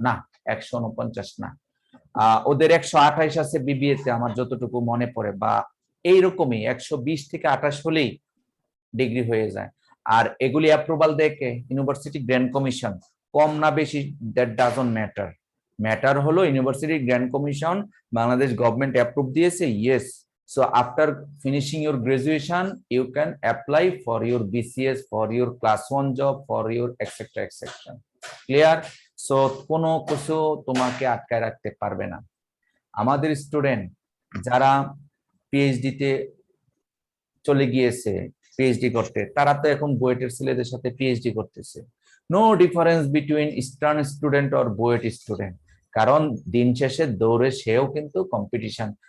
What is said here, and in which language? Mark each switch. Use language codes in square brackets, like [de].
[bn] না, 149 না, ওদের 128 আছে বিবিএ তে, আমার যতটুকু মনে পড়ে, বা এইরকমই 120 থেকে 28 হলেই ডিগ্রি হয়ে যায়। আর এগুলি অ্যাপ্রুভাল দেখে ইউনিভার্সিটি গ্র্যান্ড কমিশন, কম না বেশি [en] That doesn't matter. [bn] ম্যাটার হলো university grand commission, Bangladesh government approve দিয়েছে, yes. [en] So after finishing your graduation, you can apply for your BCS, for your class 1 job, for your etc. etc. Clear? [bn] So কোনো কিছু তোমাকে আটকায় রাখতে পারবে না। আমাদের স্টুডেন্ট যারা পিএইচডি তে চলে গিয়েছে পিএইচডি করতে, তারা তো এখন বুয়েটের ছেলেদের সাথে পিএইচডি করতেছে। [en] no difference between [bn] eastern student আর বুয়েট স্টুডেন্ট, কারণ দিন শেষে দৌড়ে সেও কিন্তু কম্পিটিশন।